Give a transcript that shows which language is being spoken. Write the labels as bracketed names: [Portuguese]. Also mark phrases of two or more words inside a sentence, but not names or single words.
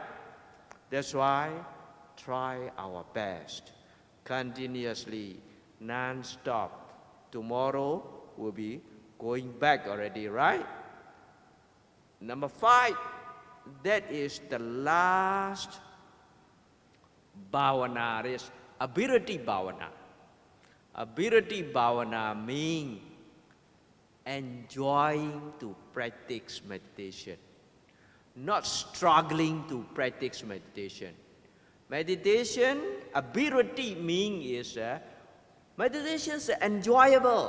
[English] That's why try our best, continuously, non-stop. Tomorrow we'll be going back already, right? Number 5, that is the last bhavana, is [Pali] abhirati bhavana. Abhirati bhavana [English] means enjoying to practice meditation, not struggling to practice meditation. Meditation, abhirati means is meditation is enjoyable.